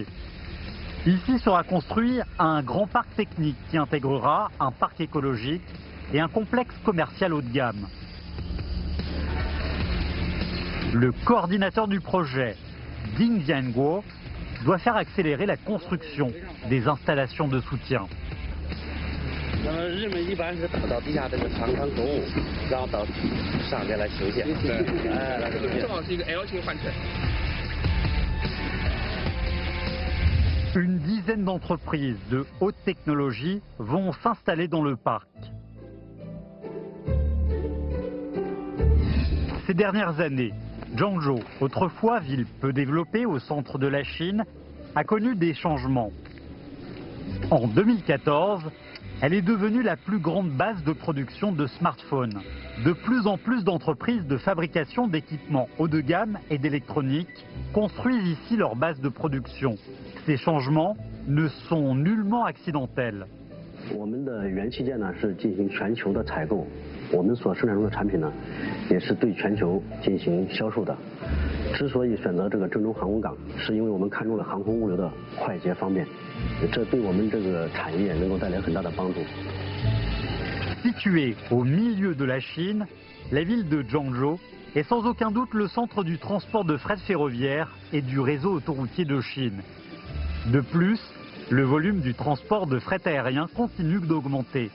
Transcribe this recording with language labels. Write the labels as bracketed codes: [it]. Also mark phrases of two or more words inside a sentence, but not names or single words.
[fr] Ici sera construit un grand parc technique qui intégrera un parc écologique et un complexe commercial haut de gamme. Le coordinateur du projet, Ding Jianguo, doit faire accélérer la construction des installations de soutien. [zh] 日们一般是打到地下这个长康公路，然后到上边来修建。正好是一个 L 型换乘。 [fr] Une dizaine d'entreprises de haute technologie vont s'installer dans le parc. Ces dernières années, Zhangzhou, autrefois ville peu développée au centre de la Chine, a connu des changements. En 2014, elle est devenue la plus grande base de production de smartphones. De plus en plus d'entreprises de fabrication d'équipements haut de gamme et d'électronique construisent ici leur base de production. Ces changements ne sont nullement accidentels. [zh] 我们的元器件呢是进行全球的采购，我们所生产出的产品呢也是对全球进行销售的。之所以选择这个郑州航空港，是因为我们看中了航空物流的快捷方便，这对我们这个产业能够带来很大的帮助。 [fr] Située au milieu de la Chine, la ville de Zhangzhou est sans aucun doute le centre du transport de fret ferroviaire et du réseau autoroutier de Chine. De plus, le volume du transport de fret aérien continue d'augmenter.